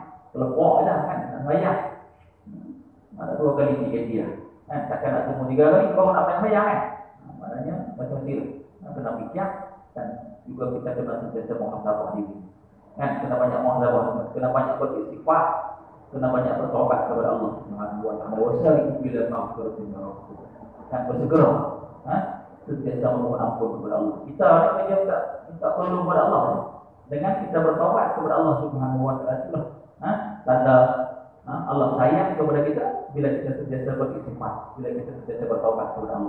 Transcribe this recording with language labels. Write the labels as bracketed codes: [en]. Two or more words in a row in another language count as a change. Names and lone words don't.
[ms] Telepon dah kan. Bayar. Ada 2 kali PKP dah. Takkan nak tunggu 3 kali kau nak main bayar kan. Maknanya macam tu. Kena fikir dan juga kita kena sentiasa muhasabah diri. Kena banyak muhasabah, kena banyak beristighfar. Kena banyak bertobat kepada Allah [ar] سبحانه وتعالى. وسارعوا إلى مغفرة من ربك. [ms] Dan bersegera sentiasa memohon ampun kepada Allah. Kita nak minta tolong kepada Allah dengan kita bertobat kepada Allah [ar] سبحانه وتعالى. [ms] Tanda Allah sayang kepada kita bila kita sentiasa beristighfar, bila kita sentiasa bertobat kepada Allah.